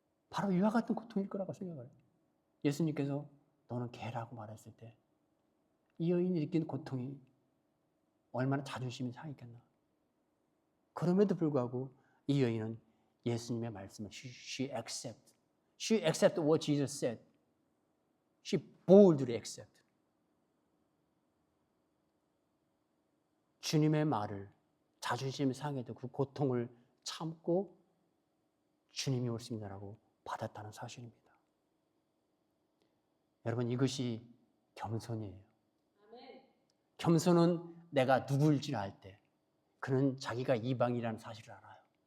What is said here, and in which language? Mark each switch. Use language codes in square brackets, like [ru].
[ko] 바로 이와 같은 고통일 거라고 생각해요. 예수님께서 너는 개라고 말했을 때 이 여인이 느낀 고통이 얼마나 자존심이 상했겠나. 그럼에도 불구하고 이 여인은 예수님의 말씀을 [en] she accept what Jesus said. She boldly accept. [ko] 주님의 말을 자존심이 상해도 그 고통을 참고 주님이 옳습니다라고 받았다는 사실입니다. 여러분, 이것이 겸손이에요. 겸손은 내가 누구일지 알 때 그는 자기가 이방이라는 사실을 알아요.